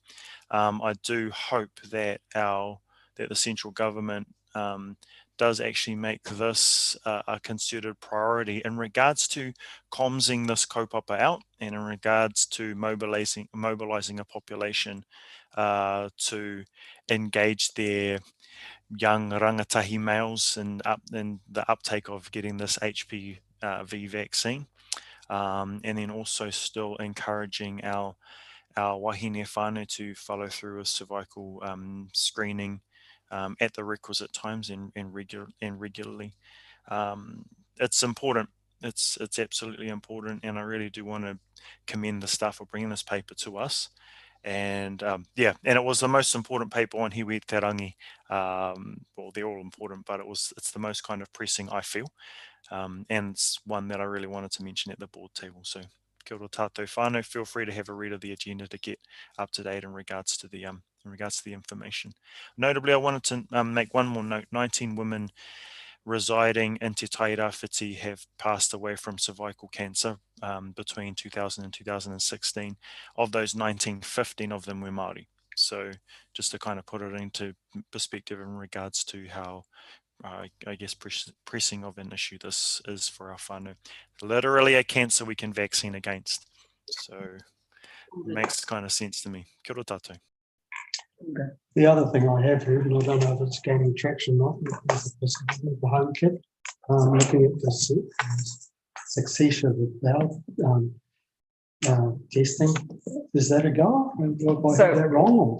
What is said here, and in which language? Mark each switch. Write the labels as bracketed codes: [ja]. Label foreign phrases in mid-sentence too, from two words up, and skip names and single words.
[en] I do hope that the central government does actually make this a considered priority in regards to commsing this kaupapa out, and in regards to mobilizing a population to engage their young rangatahi males in the uptake of getting this HPV vaccine, and then also still encouraging our [mi] wahine whānau [en] to follow through with cervical screening at the requisite times and regularly. It's important. It's absolutely important, and I really do want to commend the staff for bringing this paper to us. And yeah, and it was the most important paper on Hiwi Te Rangi. Well, they're all important, but it's the most kind of pressing, I feel, and it's one that I really wanted to mention at the board table. [mi] So kia ora tātou whānau, [en] feel free to have a read of the agenda to get up to date in regards to the information. Notably, I wanted to make one more note. 19 women residing in Te Tairāwhiti have passed away from cervical cancer between 2000 and 2016. Of those 19, 15 of them were Māori. So just to kind of put it into perspective in regards to how I guess pressing of an issue this is for our whānau. Literally a cancer we can vaccine against. So it makes kind of sense to me. [mi] Kia ora tātou. [en] The other thing I have heard, and I don't know if it's gaining traction or not, is the home kit. Looking at the succession of testing. Is that a go? Do I have that wrong? Or?